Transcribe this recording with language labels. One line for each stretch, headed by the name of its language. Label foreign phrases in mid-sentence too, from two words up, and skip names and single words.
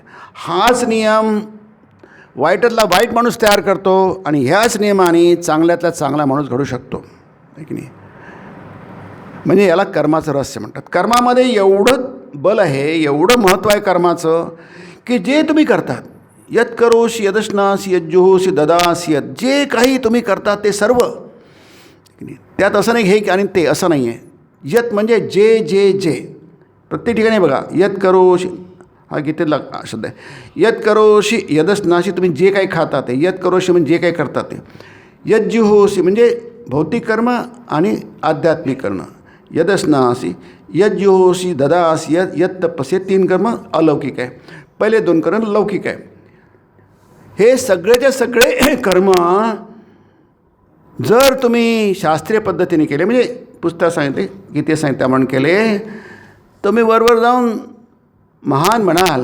Marathi: हाच नियम वाईटातला वाईट माणूस तयार करतो आणि ह्याच नियमाने चांगल्यातला चांगला माणूस घडू शकतो आहे की नाही. म्हणजे याला कर्माचं रहस्य म्हणतात. कर्मामध्ये एवढं बल आहे, एवढं महत्त्व आहे कर्माचं, की जे तुम्ही करतात,
Sanskrit: यत करोषि यदश्नासी यज्जुहोषि ददासी यत,
Marathi: जे काही तुम्ही करता ते सर्व, त्यात असं नाही हे आणि ते असं नाही आहे. यत म्हणजे जे जे जे प्रत्येक ठिकाणी बघा,
Sanskrit: यत करोषि
Marathi: हा गीतेतला शब्द आहे.
Sanskrit: यत करोषि यदश्नासी,
Marathi: तुम्ही जे काही खाता ते.
Sanskrit: यत करोषि
Marathi: म्हणजे जे काही करता ते. यज्जुहोषि म्हणजे भौतिक कर्म आणि आध्यात्मिक कर्म.
Sanskrit: यदश्नासी यज्जुहोषि ददासी यत, यत तपस्ये,
Marathi: 3 कर्म अलौकिक आहे, पहिले 2 कर्म लौकिक आहे. हे सगळेचे सगळे कर्म जर तुम्ही शास्त्रीय पद्धतीने केले, म्हणजे पुस्तक सांगितले, गीते सांगितले त्याप्रमाणे केले, तुम्ही वरवर जाऊन महान म्हणाल.